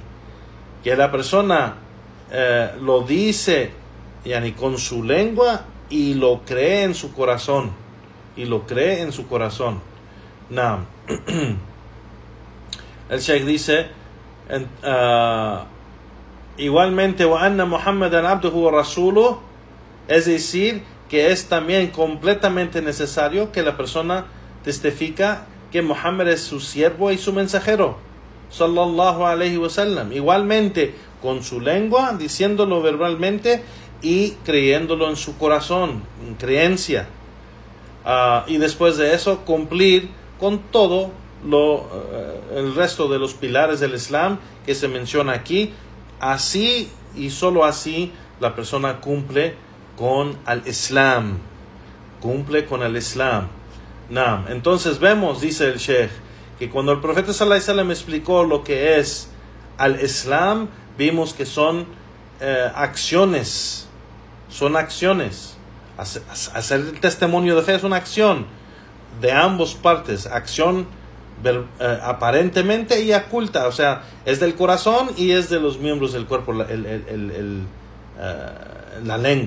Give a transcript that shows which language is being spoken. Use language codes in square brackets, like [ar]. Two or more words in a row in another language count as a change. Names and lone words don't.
[es] Que la persona lo dice con su lengua y lo cree en su corazón. Naam. El Sheikh dice, igualmente, [ar] وأن محمداً عبده ورسوله, [es] es decir, que es también completamente necesario que la persona testifica que Muhammad es su siervo y su mensajero, [ar] صلى الله عليه وسلم, [es] igualmente con su lengua, diciéndolo verbalmente y creyéndolo en su corazón, en creencia. Y después de eso, cumplir con todo el resto de los pilares del Islam que se menciona aquí. Así y solo así la persona cumple con el Islam. Naam. Entonces vemos, dice el Sheikh, que cuando el profeta [ar] sallallahu alaihi wasallam [es] explicó lo que es [ar] al Islam, [es] vimos que son acciones. Hacer el testimonio de fe es una acción de ambas partes, acción aparentemente y oculta, o sea, es del corazón y es de los miembros del cuerpo, la lengua.